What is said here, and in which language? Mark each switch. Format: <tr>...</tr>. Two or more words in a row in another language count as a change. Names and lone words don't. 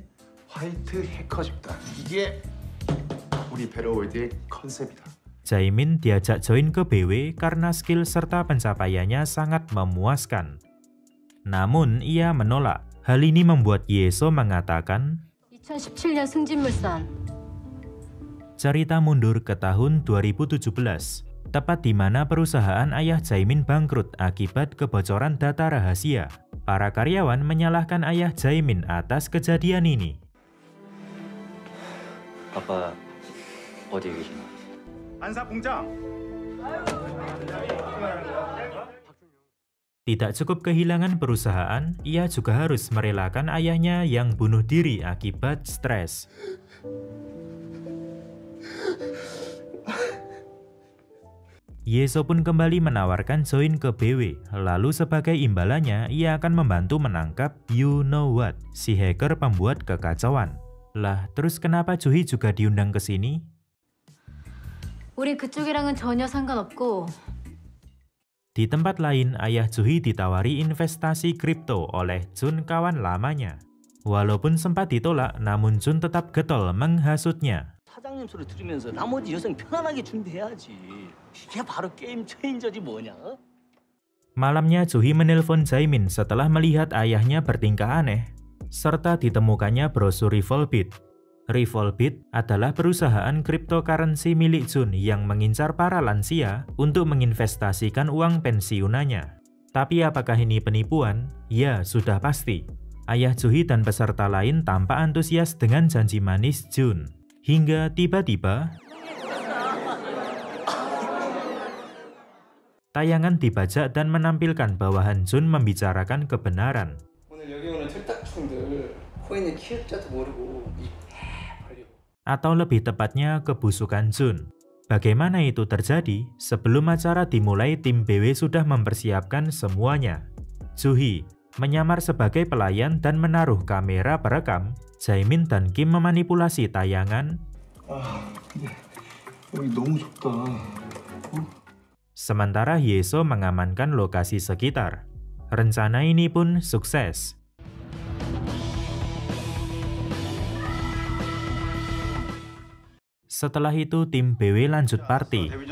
<id>Jaemin diajak join ke BW karena skill serta pencapaiannya sangat memuaskan. Namun ia menolak. Hal ini membuat Yeso mengatakan,</id> <ko>2017년 승진물산.</ko> <id>Cerita mundur ke tahun 2017. tepat di mana perusahaan ayah Jaemin bangkrut akibat kebocoran data rahasia. Para karyawan menyalahkan ayah Jaemin atas kejadian ini.</id> <ko>아빠 어디에 계시나? 안사공장.</ko> <id>Tidak cukup kehilangan perusahaan, ia juga harus merelakan ayahnya yang bunuh diri akibat stres. Yeso pun kembali menawarkan join ke BW, lalu sebagai imbalannya ia akan membantu menangkap You Know What, si hacker pembuat kekacauan. Lah, terus kenapa Juhi juga diundang ke sini?</id> <ko>우린 그쪽이랑은 전혀 상관없고.</ko> <id>Di tempat lain, ayah Juhi ditawari investasi kripto oleh Jun kawan lamanya. Walaupun sempat ditolak, namun Jun tetap getol menghasutnya.</id> <ko>사장님 소리 들으면서 나머지 여생 편안하게 준비해야지. 이게 바로 게임 체인저지 뭐냐?</ko> <id>Malamnya Juhi menelpon Jaemin setelah melihat ayahnya bertingkah aneh, serta ditemukannya brosur Revolbit. Revolbit adalah perusahaan cryptocurrency milik Jun yang mengincar para lansia untuk menginvestasikan uang pensiunannya. Tapi apakah ini penipuan? Ya, sudah pasti. Ayah Juhi dan peserta lain tampak antusias dengan janji manis Jun. Hingga tiba-tiba tayangan dibajak dan menampilkan bawahan Jun membicarakan kebenaran.</id> <ko>오늘 여기 오는 틀딱충들 코인은 키읔자도 모르고</ko> <id>Atau lebih tepatnya kebusukan Jun. Bagaimana itu terjadi? Sebelum acara dimulai, tim BW sudah mempersiapkan semuanya. Juhi menyamar sebagai pelayan dan menaruh kamera perekam. Jaemin dan Kim memanipulasi tayangan.</id> <ko>근데 여기 너무 좁다.</ko> <id>Sementara Yeso mengamankan lokasi sekitar. Rencana ini pun sukses. Setelah itu tim BW lanjut party.</id>